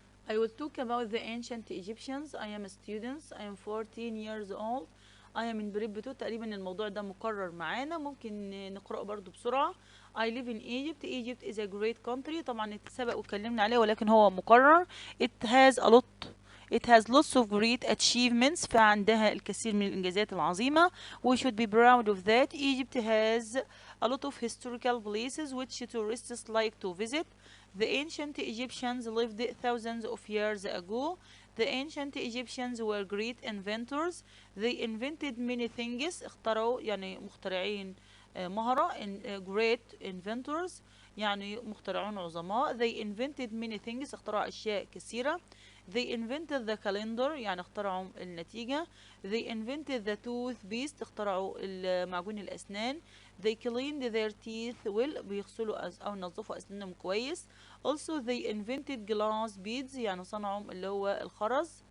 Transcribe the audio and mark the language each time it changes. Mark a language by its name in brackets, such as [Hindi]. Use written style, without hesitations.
[English] I will talk about the ancient Egyptians. I am a student. I am 14 years old. I am in prep 2. [Arabic] تقريبا الموضوع ده مكرر معانا، ممكن نقرأه برضو بسرعة. [English] I live in Egypt. Egypt is a great country. [Arabic] طبعا سبق واتكلمنا عليه ولكن هو مكرر. [English] It has lots of great achievements. [Arabic] فعندها الكثير من الإنجازات العظيمة. [English] We should be proud of that. Egypt has a lot of historical places which tourists like to visit. The ancient Egyptians lived thousands of years ago. The ancient Egyptians were great inventors. They invented many things. [Arabic] اخترعوا يعني مخترعين مهرة. [English] Great inventors [Arabic] يعني مخترعون عظماء. [English] They invented many things. [Arabic] اخترعوا أشياء كثيرة. [English] They invented the calendar [Arabic] يعني اخترعوا النتيجة. [English] They invented the toothpaste [Arabic] اخترعوا معجون الأسنان. [English] They cleaned their teeth well [Arabic] بيغسلوا أو ينظفوا أسنانهم كويس. [English] Also they invented glass beads [Arabic] يعني صنعوا اللي هو الخرز.